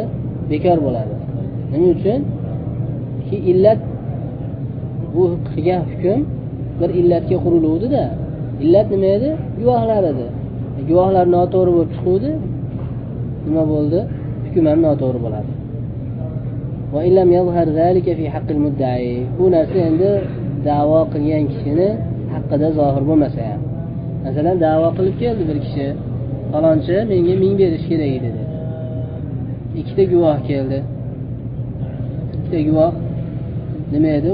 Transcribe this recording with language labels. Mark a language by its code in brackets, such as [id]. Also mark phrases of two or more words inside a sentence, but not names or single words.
[uz] Bekor bo'ladi. Nima uchun? Ki illat, bu qilgan hukm bir illatga quriluvdi-da. Illat nima edi? Guvohlar edi. Guvohlar noto'g'ri bo'lib chiquvdi. Nima bo'ldi? Hukm ham noto'g'ri bo'ladi. [ar] Va illam yazhar zalika fi haqqil mudda'i. [uz] Bu narsa endi da'vo qilgan kishini haqqida zohir bo'lmasa ham. Masalan, da'vo qilib keldi bir kishi, falonchi menga 1000 berish kerak edi dedi. Ikkita guvoh keldi. Ikkita guvoh nima edi?